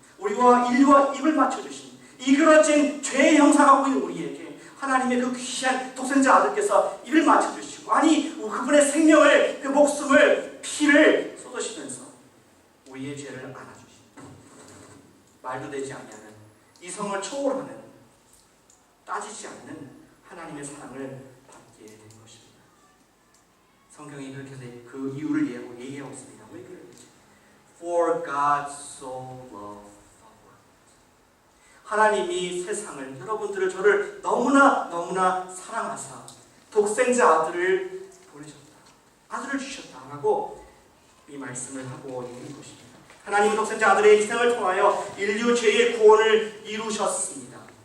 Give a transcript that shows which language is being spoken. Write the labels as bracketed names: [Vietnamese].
[Korean] 우리와 인류와 입을 맞춰주신 이그러진 죄의 형상 갖고 있는 우리에게 하나님의 그 귀한 독생자 아들께서 입을 맞춰주시고 아니 그분의 생명을 그 목숨을 피를 쏟으시면서 우리의 죄를 안아주시고 말도 되지 아니하는 이성을 초월하는 따지지 않는 하나님의 사랑을 받게 된 것입니다. 성경이 그렇게 해서 그 이유를 얘기하고 있습니다. 왜 그러는지 [English] For God so loved the world. [Korean] 하나님이 세상을 여러분들을 저를 너무나 사랑하사 독생자 아들을 보내셨다. 아들을 주셨다라고 이 말씀을 하고 있는 것입니다. 하나님은 독생자 아들의 희생을 통하여 인류 죄의 구원을 이루셨습니다.